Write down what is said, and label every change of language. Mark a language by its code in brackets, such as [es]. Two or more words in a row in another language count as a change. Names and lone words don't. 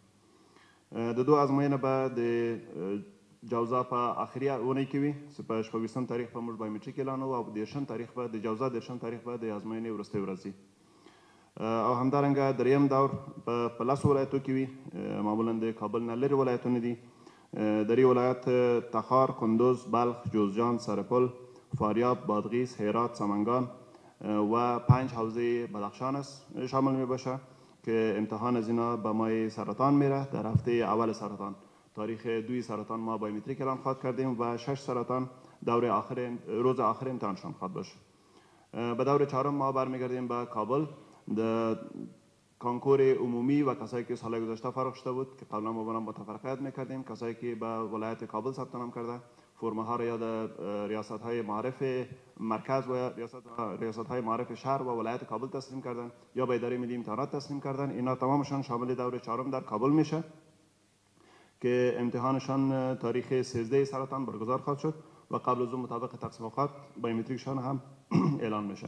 [ps] د دوه ازموینه به د جوزا په آخري اونۍ کې وي چې په 26 تاریخ به موږ بایومټریک اعلانوو او 30 تاریخ به د جوزا 30 تاریخ به د ازموینې وروستۍ ورځ وي. او همدارنګه دریم دور په 10 ولایتو کې وي معمولا د کابل نه لرې ولایتونه دي دری ولایت تخار، کندوز، بلخ، جوزجان، سرپل، فاریاب، بادغیس، هرات، [fa] سمنگان و 5 حوزه بدخشان است شامل می باشه که امتحان از اینا به ماه سرطان میره. در هفته اول سرطان تاریخ 2 سرطان ما بایومتریک اعلان خواهد کردیم و 6 سرطان روز آخر امتحانشان خواهد باشه. به دور چهارم ما برمیگردیم به کابل. د کانکور عمومی و کسایی که سال گذشته فارغ شده بود که قبلا ما با متفرقیت میکردیم، کسایی که به ولایت کابل ثبت نام کرده فرمه ها را یا در ریاست های معارف مرکز و ریاست های معارف شهر و ولایت کابل تسلیم کردن یا به اداره ملی امتحانات تسلیم کردن. اینا تمامشان شامل دور چهارم در کابل میشه که امتحانشان تاریخ 13 سرطان برگزار خواهد شد و قبل از اون مطابق تقسیم اوقات بایومتریکشان هم اعلان میشه.